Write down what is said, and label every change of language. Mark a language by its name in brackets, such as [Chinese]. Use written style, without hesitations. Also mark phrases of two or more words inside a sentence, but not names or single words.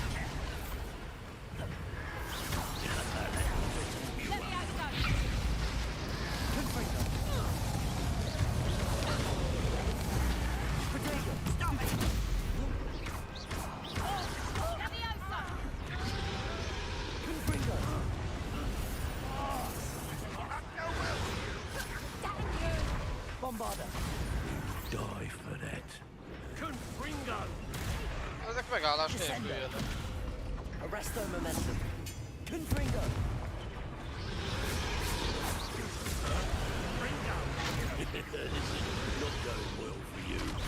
[English] Let me out, son. Confringo. Protego. Stop it! Let me out, son. Confringo. Bombarda. Die for that. Confringo! [Hungarian] Ezek megállás nélkül jönnek. [English] Arresto Momentum. Confringo. This is not going well for you.